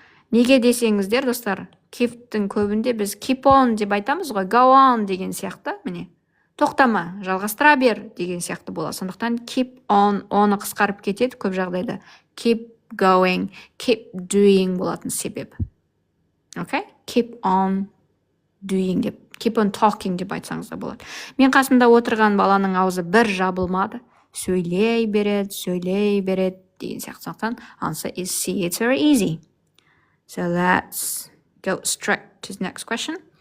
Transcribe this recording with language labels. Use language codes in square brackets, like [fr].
[kk] Неге десеңіздер, достар, keep'тің көбінде біз keep on деп айтамыз ғой, go on деген сияқты, міне. Тоқтама, жалғастыра бер деген сияқты болады. Сондықтан keep on, оны қысқарып кетеді көп жағдайда. [en] Keep going, keep doing [kk] болатын себеп. [en] Okay? Keep on doing деп, keep on talking деп [kk] айтсаңыз да болады. Мен қасымда отырған баланың аузы бір жабылмады. Сөйлей береді деген сияқты. Сондықтан [en] answer is C. It's very easy. So let's go straight to the next question.